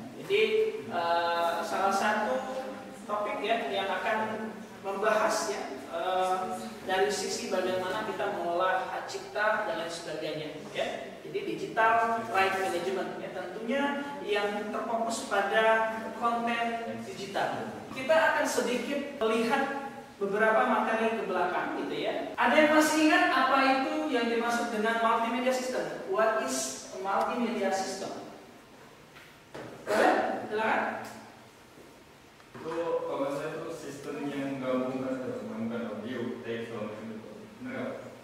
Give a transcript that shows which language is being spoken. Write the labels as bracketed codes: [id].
[id] Jadi salah satu topik ya yang akan membahas ya dari sisi bagaimana kita mengelola hak cipta dan lain sebagainya ya. Jadi digital right management ya, tentunya yang terfokus pada konten digital. Kita akan sedikit melihat beberapa materi ke belakang gitu ya. Ada yang masih ingat apa itu yang dimaksud dengan multimedia system? [en] What is a multimedia system? [id] Boleh? Silakan. Itu kalau saya itu sistem yang menggabungkan audio, teks, benar